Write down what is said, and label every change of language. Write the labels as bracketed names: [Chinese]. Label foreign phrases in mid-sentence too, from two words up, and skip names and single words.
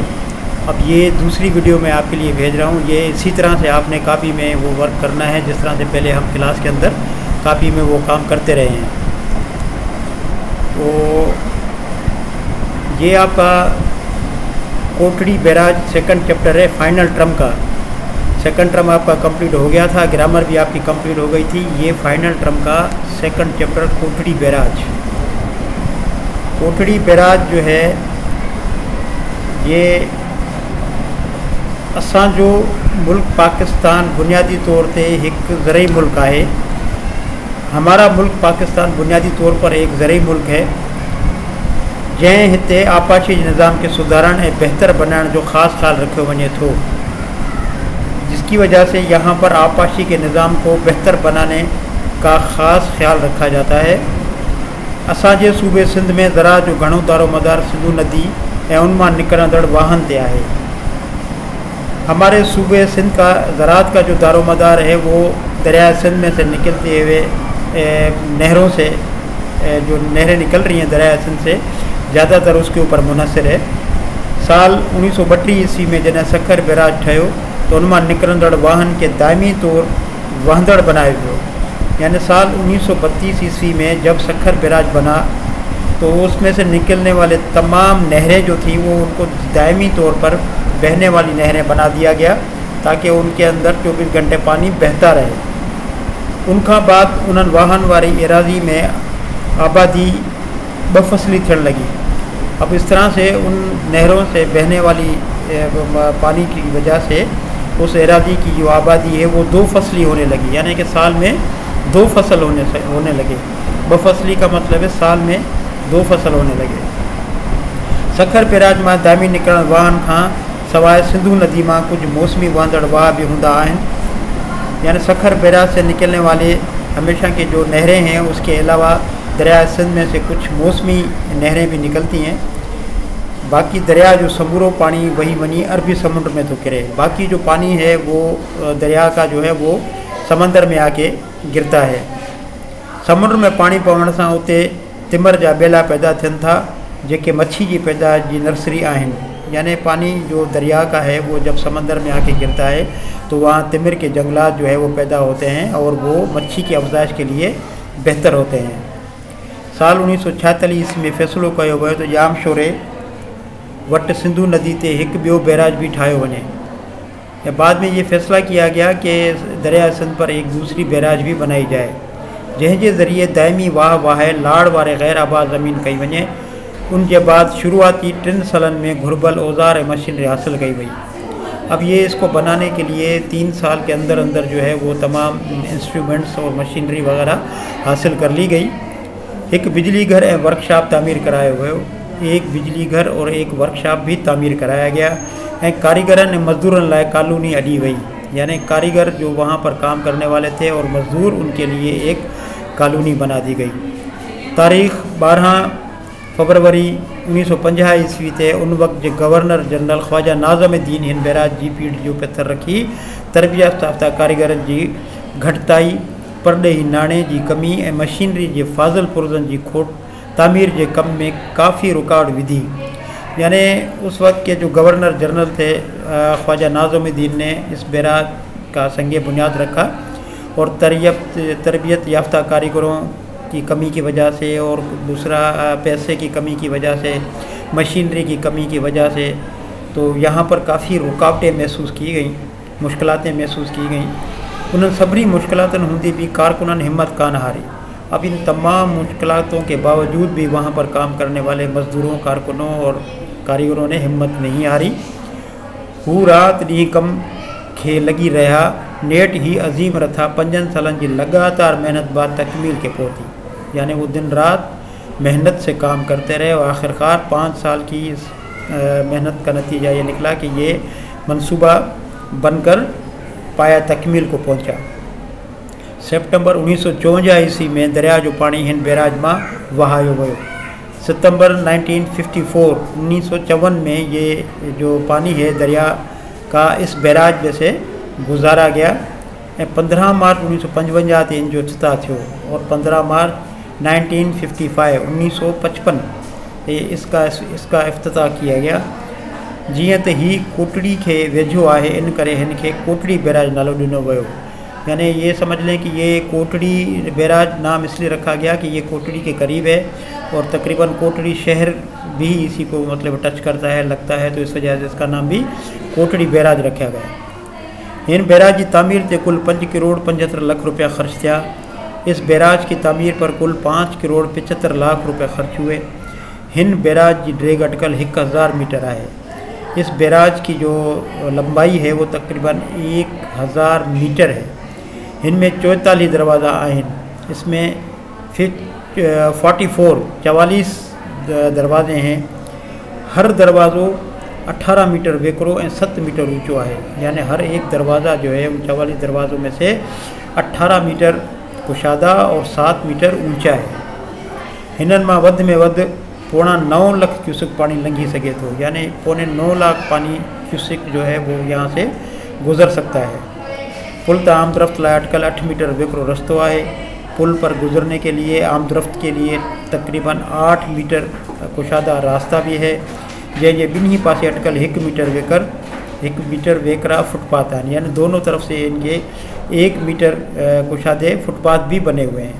[Urdu] اب یہ دوسری ویڈیو میں آپ کے لیے بھیج رہا ہوں۔ یہ اسی طرح سے آپ نے کاپی میں وہ ورک کرنا ہے جس طرح سے پہلے ہم کلاس کے اندر کاپی میں وہ کام کرتے رہے ہیں. تو یہ آپ کا کوٹڑی بیراج [English] second chapter [Urdu] है, [English] final term [Urdu] का। [English] second term [Urdu] آپ کا کمپلیٹ ہو گیا تھا، گرامر بھی آپ کی کمپلیٹ ہو گئی تھی. ये [English] final term [Urdu] का [English] second chapter [Urdu] कोटड़ी बैराज। کوٹڑی بیراج جو ہے یہ [Sindhi] असांजो मुल्क पाकिस्तान बुनियादी तौर पे एक ज़रई मुल्क है। [Urdu] ہمارا ملک پاکستان بنیادی طور پر ایک زرعی ملک ہے [Sindhi] जैं हिते आपाशी निज़ाम के सुधारण ए बेहतर बनाने जो ख़ास ख्याल रखो वने थो, [Urdu] جس کی وجہ سے یہاں پر آبپاشی کے نظام کو بہتر بنانے کا خاص خیال رکھا جاتا ہے. [Sindhi] असांजे सूबे सिंध में ज़रा जो घणो दारो मदार सिंधु नदी ए उनमां निकरंदड़ वाहन ते आहे। [Urdu] ہمارے صوبے سندھ کا زراعت کا جو دارومدار ہے وہ دریا سندھ میں سے نکلتے ہوئے نہروں سے، جو نہریں نکل رہی ہیں دریا سندھ سے، زیادہ تر اس کے اوپر منحصر ہے. [Sindhi] साल 1932 ईस्वी में जॾहिं सखर बैराज ठहियो तो उनमां निकरंदड़ वाहन के दायमी तौर वहंदड़ बनायो वियो। [Urdu] یعنی سال 1932 عیسوی میں جب سکھر بیراج بنا تو اس میں سے نکلنے والے تمام نہریں جو تھی وہ ان کو دائمی طور پر بہنے والی نہریں بنا دیا گیا تاکہ ان کے اندر 24 گھنٹے پانی بہتا رہے. [Sindhi] उनका बाद उन्हनि वाहन वारी एराज़ी में आबादी बफसली थियण लगी। [Urdu] اب اس طرح سے ان نہروں سے بہنے والی پانی کی وجہ سے اس اراضی کی جو آبادی ہے وہ 2 فصلی ہونے لگی، یعنی کہ سال میں 2 فصل ہونے لگے. بفصلی کا مطلب ہے سال میں 2 فصل ہونے لگے. [Sindhi] सखर बैराज में दामी निकरण वाहन का सवाइ सिंधु नदी में कुछ मौसमी वहंदड़ वाह भी होंदा आहिनि। [Urdu] یعنی سکھر بیراج سے نکلنے والے ہمیشہ کے جو نہریں ہیں اس کے علاوہ دریا سندھ میں سے کچھ موسمی نہریں بھی نکلتی ہیں. [Sindhi] बाकी दरिया जो समूरो पानी वही वनी अरबी समुद्र में तो गिरे, [Urdu] باقی جو پانی ہے وہ دریا کا جو ہے وہ سمندر میں آ کے گرتا ہے. [Sindhi] समुद्र में पानी पवण से उते तिमर जा बेला पैदा थियनि था जेके मच्छी की पैदाइश की नर्सरी आहिनि। [Urdu] یعنی پانی جو دریا کا ہے وہ جب سمندر میں آ کے گرتا ہے تو وہاں تمر کے جنگلات جو ہے وہ پیدا ہوتے ہیں اور وہ مچھی کی افزائش کے لیے بہتر ہوتے ہیں. [Sindhi] साल 1946 ईस्वी में फ़ैसिलो कयो वियो तो जाम शोरे वट सिंधु नदी ते एक ॿियो बैराज भी ठाहियो वञे। [Urdu] یا بعد میں یہ فیصلہ کیا گیا کہ دریا سندھ پر ایک دوسری بیراج بھی بنائی جائے [Sindhi] जंहिंजे ज़रिए दायमी वाह लाड़ वारे गैर आबाद ज़मीन कई वञे। उनके बाद शुरुआती 3 सालन में घुरबल औजार मशीनरी हासिल कई गई। [Urdu] اب یہ اس کو بنانے کے لیے 3 سال کے اندر اندر جو ہے وہ تمام انسٹرومنٹس اور مشینری وغیرہ حاصل کر لی گئی. [Sindhi] एक बिजली घर ए वर्कशॉप तामीर करायो वियो, [Urdu] ایک بجلی گھر اور ایک ورکشاپ بھی تعمیر کرایا گیا [Sindhi] ऐं कारीगरनि ऐं मज़दूरनि लाइ कॉलोनी अॾी वई। [Urdu] یعنی کاریگر جو وہاں پر کام کرنے والے تھے اور مزدور ان کے لیے ایک کالونی بنا دی گئی. [Sindhi] तारीख़ 12 फरवरी 1950 ईस्वी ते उन वक्त जे गवर्नर जनरल ख्वाजा नाज़मुद्दीन हिन बैराज जी पीढ़ जो पथर रखी तरबियत याफ़्ता कारीगरनि जी घटिताई, परॾेही नाणे जी कमी ऐं मशीनरी जे फाज़िल पुर्ज़नि जी खोट तामीर के कम में काफ़ी रुकावट विधी। [Urdu] یعنی اس وقت کے جو گورنر جنرل تھے خواجہ ناظم الدین نے اس بیراج کا سنگ بنیاد رکھا اور تربیت یافتہ کاریگروں کی کمی کی وجہ سے اور دوسرا پیسے کی کمی کی وجہ سے، مشینری کی کمی کی وجہ سے تو یہاں پر کافی رکاوٹیں محسوس کی گئی، مشکلاتیں محسوس کی گئی. [Sindhi] उन सभी मुश्किलातन होंदी भी कारकुनन हिम्मत कान हारी। [Urdu] اب ان تمام مشکلاتوں کے باوجود بھی وہاں پر کام کرنے والے مزدوروں، کارکنوں اور کاریگروں نے ہمت نہیں ہاری. [Sindhi] हू रात ॾींहुं कम खे लगी रहा, नेट ही अज़ीम रथा 5 सालन की लगातार मेहनत बाद तकमील के पहुँची। [Urdu] یعنی وہ دن رات محنت سے کام کرتے رہے اور آخرکار 5 سال کی محنت کا نتیجہ یہ نکلا کہ یہ منصوبہ بن کر پایہ تکمیل کو پہنچا. [Sindhi] सितंबर 1954 ईस्वी में दरिया जो पानी हिन बैराज में वहायो वियो। [Urdu] ستمبر 1954 میں یہ جو پانی ہے دریا کا اس بیراج میں سے گزارا گیا. [Sindhi] 15 मार्च 1955 ते इन जो इफ्तिताह थियो [Urdu] اور 15 مارچ 1955 اس کا افتتاح کیا گیا. [Sindhi] जियां त ही कोटड़ी के वेझो है, इन करे हिन के कोटड़ी बैराज नालो दिनो वियो। [Urdu] یعنی یہ سمجھ لیں کہ یہ کوٹڑی بیراج نام اس لیے رکھا گیا کہ یہ کوٹڑی کے قریب ہے اور تقریباً کوٹڑی شہر بھی اسی کو مطلب ٹچ کرتا ہے، لگتا ہے، تو اس وجہ سے اس کا نام بھی کوٹڑی بیراج رکھا گیا. [Sindhi] इन बैराज की तामीर ते कुल 5 करोड़ 75 लाख रुपया खर्च थिया। [Urdu] اس بیراج کی تعمیر پر کل 5 کروڑ 75 لاکھ روپے خرچ ہوئے. [Sindhi] हिन बैराज की ड्रेग अटकल 1000 मीटर है। [Urdu] اس بیراج کی جو لمبائی ہے وہ تقریباً 1000 میٹر ہے. [Sindhi] इनमें 44 दरवाज़ा आहिन। [Urdu] اس میں 44 دروازے ہیں. [Sindhi] हर दरवाज़ो 18 मीटर वेकरो और 7 मीटर ऊंचो है। [Urdu] یعنی ہر ایک دروازہ جو ہے ان 44 دروازوں میں سے 18 میٹر کشادہ اور 7 میٹر اونچا ہے. [Sindhi] हिनन में वध में वध 9.25 लाख क्यूसेक पानी लंघी सके तो, [Urdu] یعنی 9.25 لاکھ پانی کیوسک جو ہے وہ یہاں سے گزر سکتا ہے. [Sindhi] पुल त आमदरफ्त लाइ अटकल 8 मीटर वेकरो रस्तो है। [Urdu] پل پر گزرنے کے لیے آمدورفت کے لیے تقریباً 8 میٹر کشادہ راستہ بھی ہے. [Sindhi] जैसे बिन्ही पासे अटकल 1 मीटर वेकरा फुटपाथ है, [Urdu] یعنی دونوں طرف سے ان کے 1 میٹر کشادے فٹ پاتھ بھی بنے ہوئے ہیں.